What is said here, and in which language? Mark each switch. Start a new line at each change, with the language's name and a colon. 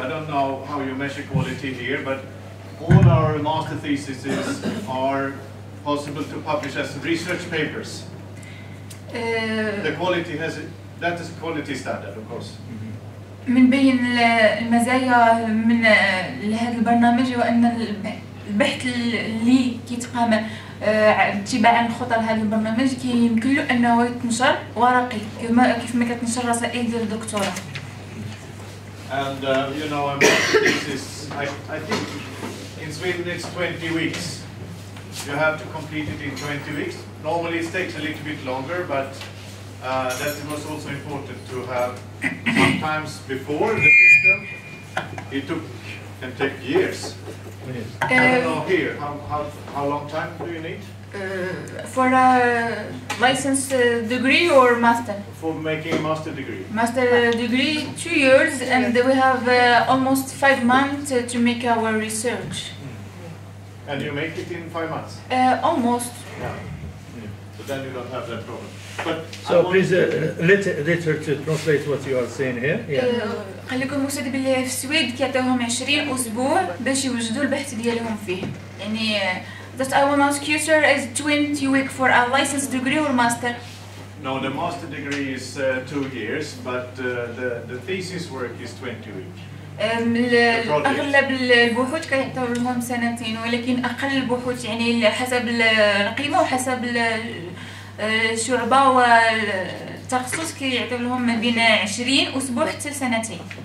English: I don't know how you measure quality here, but all our master theses are possible to publish as research papers. The quality that is a quality standard, of course.
Arabic: من بين المزايا من هذا البرنامج هو أن البحث اللي كيتقام اتباعا خطى هذا البرنامج كيمكن له أنه يتنشر ورقي كيف ما كتنشر رسائل ديال الدكتوراه.
English: And you know, this is I think in Sweden it's 20 weeks. You have to complete it in 20 weeks. Normally it takes a little bit longer, but that was also important to have. Sometimes before the system, it can take years. I don't know here. How long time do you need? For a license degree or master? For making a master degree. Master degree 2 years, and we have almost 5 months to make our research. And you make it in 5 months? Almost. Yeah. So then you don't have that problem. But so please later to translate what you are saying here.
Arabic: قال لكم المكتب اللي في السويد كيعطيوهم 20 أسبوع باش يوجدوا البحث ديالهم فيه.
English: يعني that I will ask you sir is 20 weeks for a license degree or master? No, the master degree is 2 years, but the thesis work is 20 weeks.
Arabic: أغلب البحوث كيعطيو لهم 2 سنين، ولكن أقل البحوث يعني حسب القيمة وحسب الشعبة التخصص كيعطيو لهم ما بين 20 اسبوع حتى سنتين.